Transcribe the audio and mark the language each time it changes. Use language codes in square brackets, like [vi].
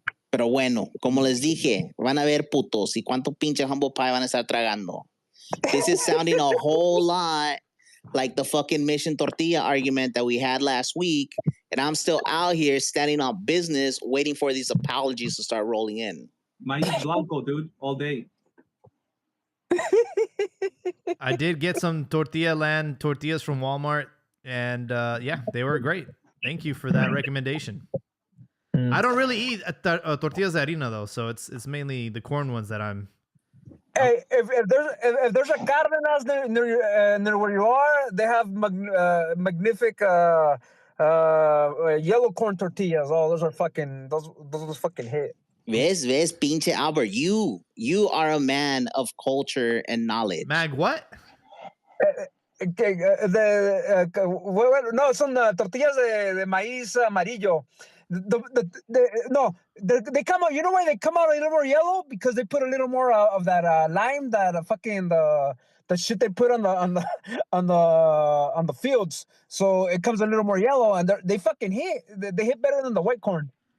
[es] Pero bueno, como les dije, van a ver putos y cuánto pinche [en] humble pie [es] van a estar tragando. [en] This is sounding a whole lot like the fucking Mission Tortilla argument that we had last week, and I'm still out here standing on business waiting for these apologies to start rolling in. [es] Maíz blanco, [en] dude, all day. I did get some tortillas from Walmart, and yeah, they were great. Thank you for that recommendation. I don't really eat [es] tortillas de harina [en] though, so it's mainly the corn ones that I'm. Hey, if there's a Cardenas near where you are, they have magnific yellow corn tortillas. Oh, those are fucking those fucking hit. [es] Ves, pinche [en] Albert, you are a man of culture and knowledge. Mag, what? [es] No, son tortillas de maíz amarillo. [en] They come out. You know why they come out a little more yellow? Because they put a little more of that lime, that fucking the shit they put on the fields. So it comes a little more yellow, and they fucking hit. They hit better than the white corn.